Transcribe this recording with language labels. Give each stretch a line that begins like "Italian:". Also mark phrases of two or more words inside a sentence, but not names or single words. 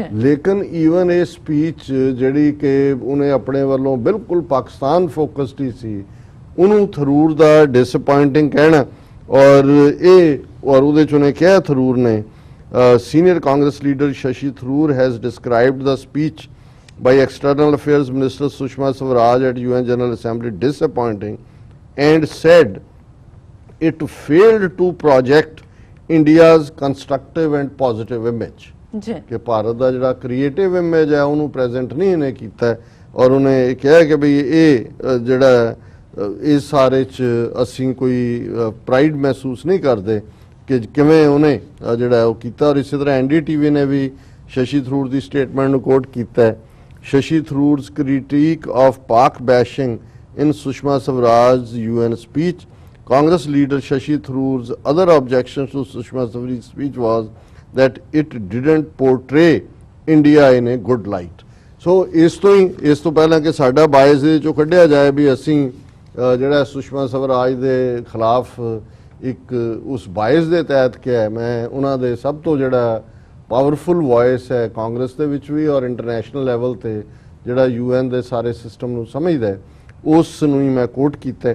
Punjabi: ਲੇਕਿਨ ਈਵਨ ਇਹ ਸਪੀਚ ਜਿਹੜੀ ਕਿ ਉਹਨੇ ਆਪਣੇ ਵੱਲੋਂ ਬਿਲਕੁਲ ਪਾਕਿਸਤਾਨ ਫੋਕਸਡ ਹੀ ਸੀ, ਉਹਨੂੰ ਥਰੂਰ ਦਾ ਡਿਸਅਪਾਇੰਟਿੰਗ ਕਹਿਣਾ। ਔਰ ਉਹਦੇ 'ਚ ਉਹਨੇ ਕਿਹਾ ਥਰੂਰ ਨੇ,
English: senior Congress leader Shashi Tharoor has described the speech by External Affairs Minister Sushma Swaraj at UN General Assembly disappointing and said it failed to project India's constructive and positive image।
Punjabi: ਕਿ ਭਾਰਤ ਦਾ ਜਿਹੜਾ ਕ੍ਰੀਏਟਿਵ ਇਮੇਜ ਹੈ ਉਹਨੂੰ ਪ੍ਰੈਜ਼ੈਂਟ ਨਹੀਂ ਇਹਨੇ ਕੀਤਾ। ਔਰ ਉਹਨੇ ਇਹ ਕਿਹਾ ਕਿ ਵੀ ਇਹ ਜਿਹੜਾ ਇਸ ਸਾਰੇ 'ਚ ਅਸੀਂ ਕੋਈ ਪ੍ਰਾਈਡ ਮਹਿਸੂਸ ਨਹੀਂ ਕਰਦੇ ਕਿ ਕਿਵੇਂ ਉਹਨੇ ਜਿਹੜਾ ਉਹ ਕੀਤਾ। ਔਰ ਇਸੇ ਤਰ੍ਹਾਂ NDTV ਨੇ ਵੀ ਸ਼ਸ਼ੀ ਥਰੂਰ ਦੀ ਸਟੇਟਮੈਂਟ ਨੂੰ ਕੋਟ ਕੀਤਾ ਹੈ।
English: Shashi Tharoor's critique of Pak bashing in Sushma Swaraj's UN speech. Congress leader Shashi Tharoor's other objections to Sushma Swaraj's speech was that it didn't portray India in a good light.
Punjabi: So ਇਸ ਤੋਂ ਪਹਿਲਾਂ ਕਿ ਸਾਡਾ ਬਾਇਸ ਦੇ ਚੋਂ ਕੱਢਿਆ ਜਾਏ ਵੀ ਅਸੀਂ ਜਿਹੜਾ ਸੁਸ਼ਮਾ ਸਵਰਾਜ ਦੇ ਖਿਲਾਫ ਇੱਕ ਉਸ ਬਾਇਸ ਦੇ ਤਹਿਤ ਕਿਹਾ, ਮੈਂ ਉਹਨਾਂ ਦੇ ਸਭ ਤੋਂ ਜਿਹੜਾ
English: powerful voice
Punjabi: ਹੈ ਕਾਂਗਰਸ ਦੇ ਵਿੱਚ ਵੀ ਔਰ
English: international level
Punjabi: ਤੇ ਜਿਹੜਾ UN ਦੇ ਸਾਰੇ ਸਿਸਟਮ ਨੂੰ ਸਮਝਦਾ ਹੈ, ਉਸ ਨੂੰ ਹੀ ਮੈਂ ਕੋਟ ਕੀਤਾ।